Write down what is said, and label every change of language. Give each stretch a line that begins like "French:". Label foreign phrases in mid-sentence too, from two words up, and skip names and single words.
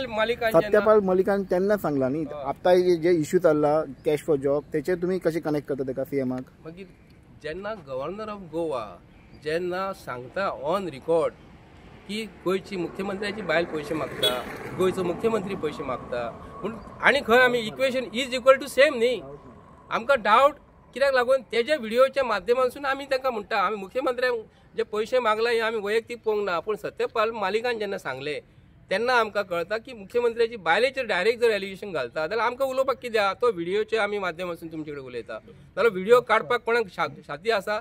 Konkani: मलिकान तेन्ना सांगला न्ही. आतां जे इश्यू चल्ला
English: cash for job
Konkani: तेचे तुमी कशें कनेक्ट करता तेका सीएमाक? मागीर जेन्ना
English: Governor of Goa
Konkani: जेन्ना सांगता
English: on record
Konkani: की गोंयची मुख्यमंत्र्याची बायल पयशे मागता, गोंयचो मुख्यमंत्री पयशे मागता पूण आनी खंय आमी
English: equation is equal to same
Konkani: न्ही. आमकां डावट कित्याक लागून तेजे व्हिडिओच्या माध्यमांतसून आमी तांकां म्हणटा आमी मुख्यमंत्र्यांक जे पयशे मागला हे आमी वैयक्तीक पळोवंक ना. पूण सत्यपाल मालिकान जेन्ना सांगले तेन्ना आमकां कळटा की मुख्यमंत्र्याची बायलेचेर डायरेक्ट जर एलिगेशन घालता जाल्यार आमकां उलोवपाक कितें आहा? तो व्हिडिओचे आमी माध्यमांतसून तुमचे कडेन उलयता. जाल्यार व्हिडिओ काडपाक कोणाक छाती आसा?